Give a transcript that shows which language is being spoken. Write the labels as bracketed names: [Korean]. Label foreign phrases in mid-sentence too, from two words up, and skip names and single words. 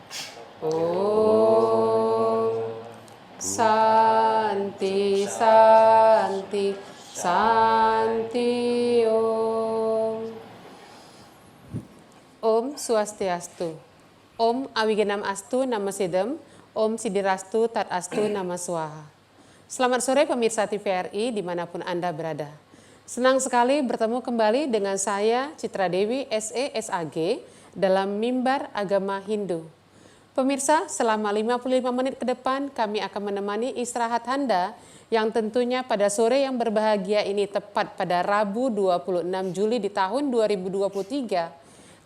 [Sanskrit] Om Santi Santi Santi Om. Om Swastiastu. Om Awigenam Astu Nama Sidem. Om Sidirastu Tat Astu Nama Swaha. [Indonesian] Selamat sore pemirsa TVRI dimanapun Anda berada. Senang sekali bertemu kembali dengan saya Citra Dewi SE SAG dalam Mimbar Agama Hindu. Pemirsa, selama 55 menit ke depan kami akan menemani istirahat Anda yang tentunya pada sore yang berbahagia ini tepat pada Rabu 26 Juli di tahun 2023.